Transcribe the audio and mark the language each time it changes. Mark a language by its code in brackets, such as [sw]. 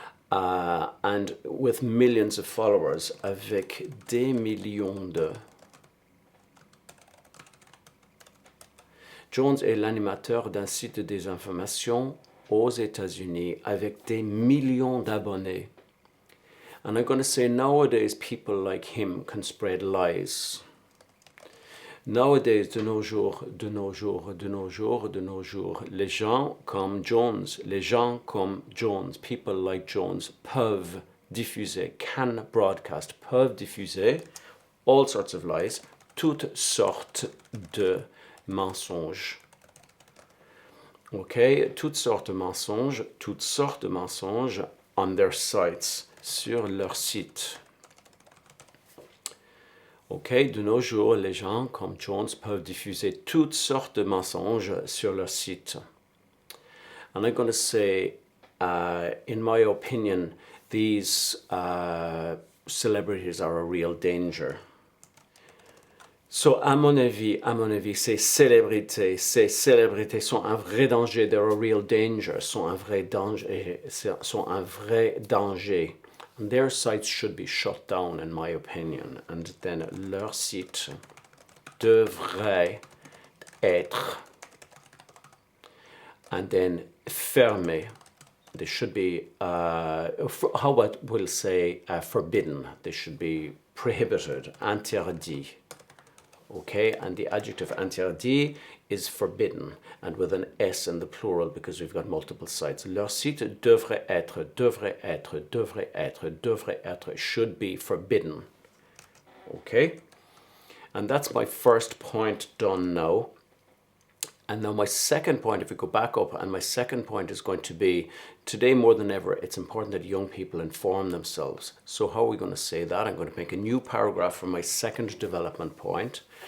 [en] And with millions of followers, [fr] avec des millions de. Jones est l'animateur d'un site de désinformation aux États-Unis avec des millions d'abonnés. [en] And I'm going to say nowadays people like him can spread lies. Nowadays, [fr] de nos jours, les gens comme Jones, [en] people like Jones, [fr] peuvent diffuser, [en] can broadcast, [fr] peuvent diffuser [en] all sorts of lies, [fr] toutes sortes de mensonges. Okay, toutes sortes de mensonges [en] on their sites, [fr] sur leur site. Ok, de nos jours, les gens comme Jones peuvent diffuser toutes sortes de mensonges sur leur site. [en] And I'm going to say, in my opinion, these celebrities are a real danger. [fr] So, à mon avis, ces célébrités sont un vrai danger. [en] They're a real danger. [fr] Sont un vrai danger. [en] And their sites should be shut down, in my opinion. [fr] And then leur site devrait être, and then fermé. [en] They should be, how about we'll say forbidden. They should be prohibited, interdit. Okay, and the adjective interdit is forbidden, and with an S in the plural because we've got multiple sites. [fr] Leur site devrait être, [en] should be forbidden. Okay, and that's my first point done now. And now my second point, if we go back up, and my second point is going to be, today more than ever, it's important that young people inform themselves. So how are we going to say that? I'm going to make a new paragraph for my second development point.